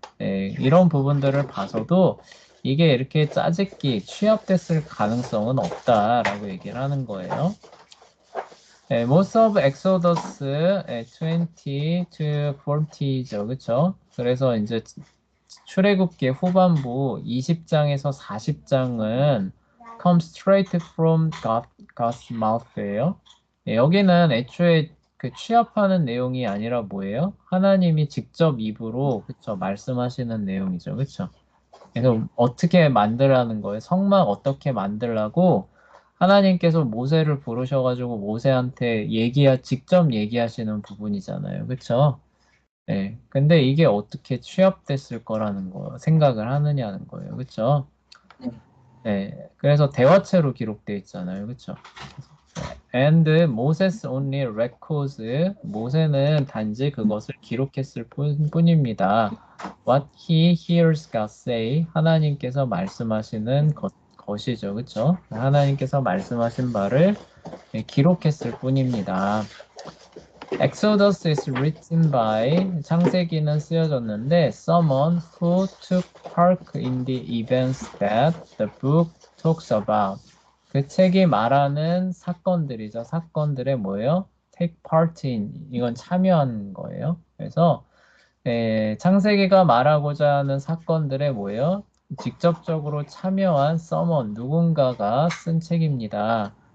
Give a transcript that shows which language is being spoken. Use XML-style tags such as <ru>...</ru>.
<ko>네, 이런 부분들을 봐서도 이게 이렇게 짜집기, 취합됐을 가능성은 없다라고 얘기를 하는 거예요.</ko> <en>네, most of Exodus 20 to 40죠.</en> <ko>그쵸? 그래서 이제 출애굽기 후반부 20장에서 40장은</ko> <en>come straight from God's mouth</en> <ko>예요. 예, 여기는 애초에 그 취합하는 내용이 아니라 뭐예요? 하나님이 직접 입으로 그쵸 말씀하시는 내용이죠. 그쵸? 그래서 어떻게 만들라는 거예요? 성막 어떻게 만들라고 하나님께서 모세를 부르셔가지고 모세한테 직접 얘기하시는 부분이잖아요. 그쵸? 네. 근데 이게 어떻게 취합됐을 거라는 거 생각을 하느냐는 거예요. 그쵸? 네. 네. 그래서 대화체로 기록돼 있잖아요. 그쵸?</ko> <en>And Moses only records</en> <ko>모세는 단지 그것을 기록했을 뿐입니다.</ko> <en>What he hears God say</en> <ko>하나님께서 말씀하시는 것이죠. 그쵸? 하나님께서 말씀하신 바를 기록했을 뿐입니다.</ko> <en>Exodus is written by</en> <ko>창세기는 쓰여졌는데</ko> <en>someone who took part in the events that the book talks about.</en> <ko>그 책이 말하는 사건들이죠. 사건들의 뭐예요?</ko> <en>Take part in</en> <ko>이건 참여한 거예요. 그래서 창세기가 말하고자 하는 사건들의 뭐예요? 직접적으로 참여한 someone 누군가가 쓴 책입니다.</ko>